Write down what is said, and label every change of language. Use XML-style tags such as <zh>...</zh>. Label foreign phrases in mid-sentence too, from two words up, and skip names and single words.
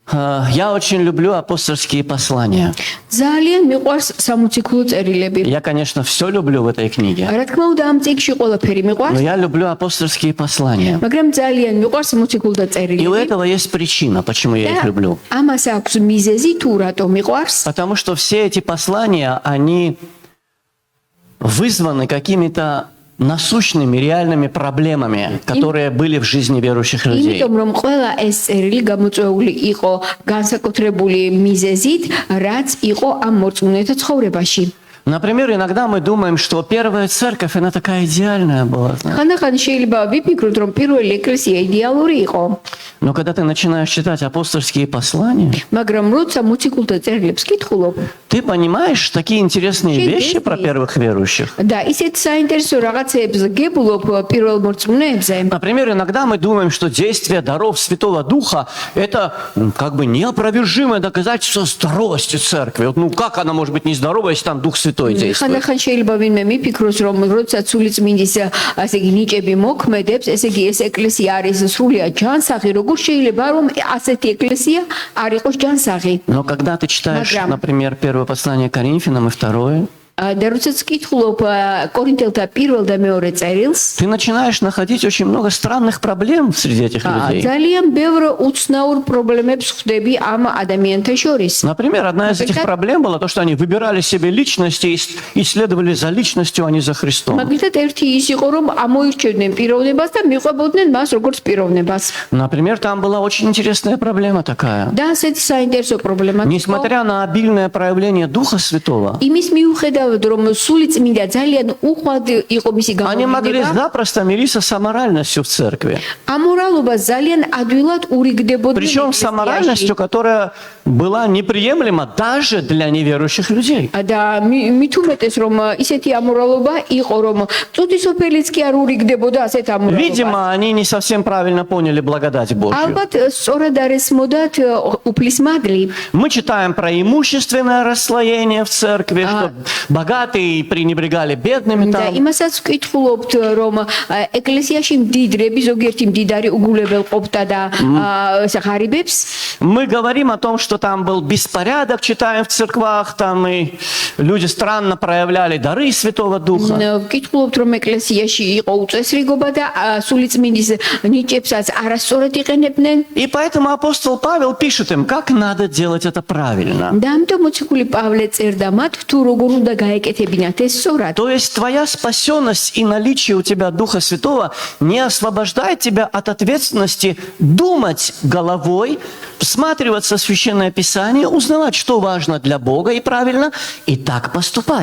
<ru>Я очень люблю апостольские послания.</ru> <ka>ძალიან მიყვარს სამოციქულო წერილები.</ka> <ru>Я, конечно, все люблю в этой книге.</ru> <ka>რა თქმა უნდა, ამ წიგნში ყველაფერი</ka> <ru>Но</ru> <ka>მიყვარს,</ka> <ru>я люблю апостольские послания.</ru> <ka>მაგრამ ძალიან მიყვარს სამოციქულო</ka> <ru>И у</ru> <ka>წერილები.</ka> <ru>этого есть причина, почему я их люблю.</ru> <ka>ამას აქვს მიზეზი თუ რატო მიყვარს.</ka> <ru>Потому что все эти послания, они вызваны какими-то насущными, реальными проблемами, которые были в жизни верующих людей.</ru> <ka>იმიტომ რომ ყველა ეს წერილი გამოწვეული იყო განსაკუთრებული მიზეზით, რაც იყო ამ მორწმუნეთა ცხოვრებაში.</ka> <ru>Например, иногда мы думаем, что первая церковь, она такая идеальная была. знаете.</ru> <ka>ხანდახან შეიძლება ვიფიქროთ, რომ პირველი ეკლესია იდეალური იყო,</ka> <ru>Но когда ты начинаешь читать апостольские послания,</ru> <ka>მაგრამ როცა მოციქულთა წერილებს კითხულობ</ka> <ru>ты понимаешь такие интересные вещи про первых верующих.</ru> <ka>და ისეთ საინტერესო რაღაცებს გებულობ პირველ მორწმუნეებზე.</ka> <ru>Например, иногда мы думаем, что действие даров Святого Духа – это как бы неопровержимое доказательство здоровости церкви. Вот, ну как она может быть нездоровая, если там Дух Святой действует?</ru> <ka>ხანდახან შეიძლება ვინმე მიფიქროს, რომ როცა სულიწმინდის ასე იგი ნიჭები მოქმედებს, ესე იგი ეს ეკლესია არის სრულიად ჯანსაღი, როგორ შეიძლება რომ ასეთი ეკლესია არ იყოს ჯანსაღი?</ka> <ru>Но когда ты читаешь,</ru> <ka>Მაგრამ-</ka> <ru>например, первое послание Коринфянам и второе,</ru> <ka>და როდესაც კითხულობ კორინთელთა პირველ და მეორე წერილს,</ka> <ru>ты начинаешь находить очень много странных проблем среди этих людей.</ru> <ka>ძალიან ბევრ უცნაურ პრობლემებს ხვდები ამ ადამიანთა შორის.</ka> <ru>Например, одна из этих проблем была то, что они выбирали себе личности и следовали за личностью, а не за Христом.</ru> <ka>მაგალითად ერთი ის იყო, რომ ამოირჩევდნენ პიროვნებას და მიყვებოდნენ მას როგორც პიროვნებას.</ka> <ru>Например, там была очень интересная проблема такая.</ru> <ka>და ასეთი საინტერესო პრობლემა იყო.</ka> <ru>Несмотря на обильное проявление Духа Святого,</ru> <ka>იმის მიუხედავად, რომ სულიწმინდა ძალიან უხვად იყო მისი</ka> <ru>они могли</ru> <ka>გამოგონება,</ka> <ru>запросто мириться с аморальностью в церкви.</ru> <ka>ამორალობა ძალიან ადვილად ურიგდებოდა.</ka> <ru>Причем с аморальностью, которая была неприемлема даже для неверующих людей.</ru> <ka>და მით უმეტეს რომ ისეთი ამორალობა იყო, რომ წუთისოფელიც კი არ ურიგდებოდა ასეთ ამორალობას.</ka> <ru>Видимо, они не совсем правильно поняли благодать Божью.</ru> <ka>ალბათ სწორად არ ესმოდათ უფლის მადლი.</ka> <ru>Мы читаем про имущественное расслоение в церкви, что богатые пренебрегали бедными</ru> <ka>და</ka> <ru>там.</ru> <ka>იმასაც ვკითხულობთ, რომ ეკლესიაში მდიდრები ზოგიერთი მდიდარი უგულებელ ყოფდა და ღარიბებს.</ka> <ru>Мы говорим о том, что там был беспорядок, читаем в церквах, там и люди странно проявляли дары Святого Духа.</ru> <ka>ვკითხულობთ, რომ ეკლესიაში იყო უწესრიგობა და სულიწმინდის ნიჭებსაც არასწორად იყენებდნენ.</ka> <ru>И поэтому апостол Павел пишет им, как надо делать это правильно.</ru> <ka>და ამიტომ მოციქული პავლე წერდა მათ, თუ როგორ უნდა გაეკეთებინათ ეს სწორად.</ka> <ru>То есть твоя спасенность и наличие у тебя Духа Святого не освобождает тебя от ответственности думать головой, всматриваться в Священное Писание, узнавать, что важно для Бога и правильно, и так поступать.</ru>